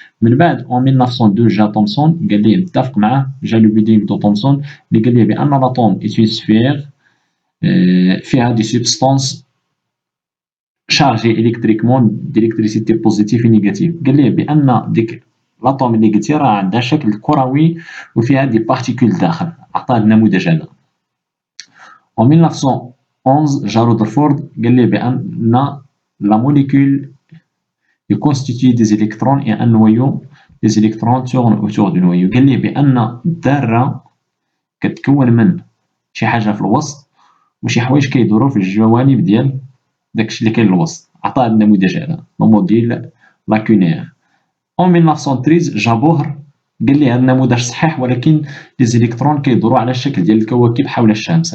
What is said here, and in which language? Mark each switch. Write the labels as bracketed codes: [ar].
[ar] من بعد en 1902 جا تومسون قال ليه متفق معاه، جا لو بيدينغ دو تومسون اللي قال ليه بأن لاتوم [fr] est une sphère [ar] فيها [fr] des substances chargées électriquement d'électricité positive et négative. [ar] قال ليه بأن ديك لاتوم اللي قلتي راه عندها شكل كروي وفيها دي بارتيكول داخل، عطاه النموذج هذا. [fr] en 1911 [ar] جا رودرفورد قال ليه بأن [fr] la molécule est constitué des électrons et un noyau. Les électrons tournent autour du noyau. [ar] قال لي بأن الذرة كتكون من شي حاجة في الوسط وشي حوايج كيدورو في الجوانب ديال داكشي اللي كاين الوسط. عطاه النموذج هذا [fr] لو موديل لاكونير. [ar] en 1913 جا بوهر قال لي هذا النموذج صحيح، ولكن لي زيليكترون كيدورو على الشكل ديال الكواكب حول الشمس.